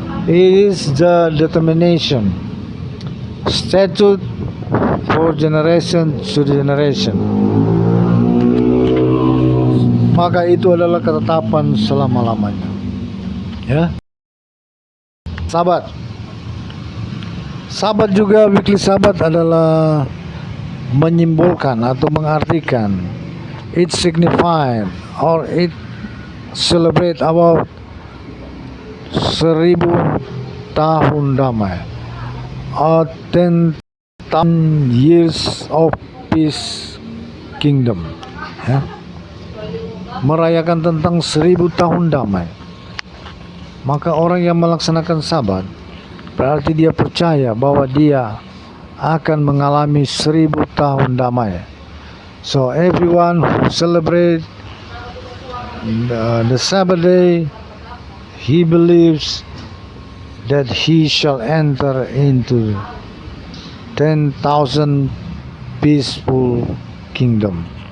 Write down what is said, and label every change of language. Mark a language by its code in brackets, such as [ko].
[en] It is the determination, statute for generation to generation. [id] Maka itu adalah ketetapan selama-lamanya. Ya. Sabat. Sabat juga, weekly sabat adalah menyimbolkan atau mengartikan, [en] it signified or it celebrate about [id] 1000 tahun damai, [en] or 10,000 years of peace kingdom. [id] Ya. Merayakan tentang 1000 tahun damai. Maka orang yang melaksanakan sabat berarti dia percaya bahwa dia akan mengalami 1000 tahun damai. [en] So everyone who celebrate the Sabbath day, he believes that he shall enter into 10,000 peaceful kingdom.